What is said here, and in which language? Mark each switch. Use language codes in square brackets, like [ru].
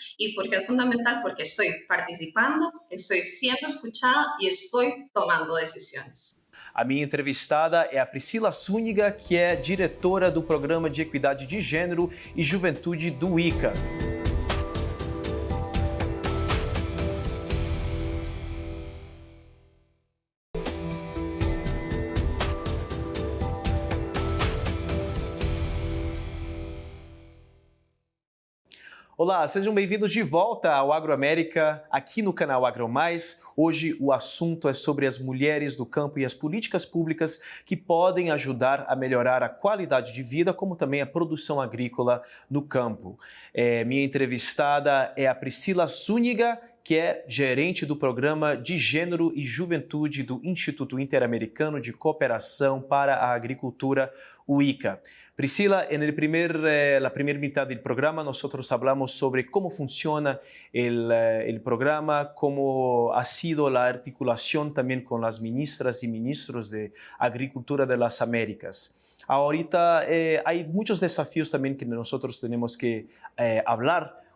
[es] ¿Y por qué es fundamental? Porque estoy participando, estoy siendo escuchada y estoy tomando decisiones. [pt] A minha entrevistada é a Priscila Zúñiga, que é diretora do Programa de Equidade de Gênero e Juventude do ICA. Olá, sejam bem-vindos de volta ao Agroamérica, aqui no canal AgroMais. Hoje o assunto é sobre as mulheres do campo e as políticas públicas que podem ajudar a melhorar a qualidade de vida, como também a produção agrícola no campo. Minha entrevistada é a Priscila Zúñiga, que é gerente do Programa de Gênero e Juventude do Instituto Interamericano de Cooperação para a Agricultura, o ICA. [es] Priscila, la primera mitad del programa nosotros hablamos sobre cómo funciona el programa, cómo ha sido la articulación también con las ministras y ministros de Agricultura de las Américas. Ahorita hay muchos desafíos también que nosotros tenemos que hablar.